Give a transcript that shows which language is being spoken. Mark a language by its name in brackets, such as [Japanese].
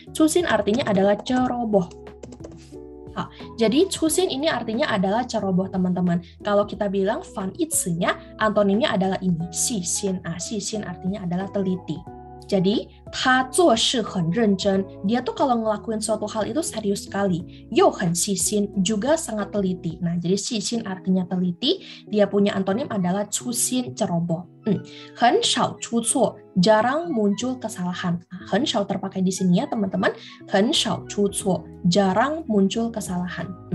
[Indonesian] 粗心 artinya adalah ceroboh. Jadi 粗心 ini artinya adalah ceroboh teman-teman. Kalau kita bilang 反义词-nya, antonimnya adalah ini, 细心. 细心 artinya adalah teliti. Jadi, [Chinese] 他做事很认真. [Indonesian] Dia tuh kalau ngelakuin suatu hal itu serius sekali. [Chinese] 又很细心, [Indonesian] juga sangat teliti. Nah, jadi 细心 artinya teliti. Dia punya antonim adalah 粗心, ceroboh. [Chinese] 很少出错, [Indonesian] jarang muncul kesalahan. 很少 terpakai di sini ya teman-teman. [Chinese] 很少出错, [Indonesian] jarang muncul kesalahan.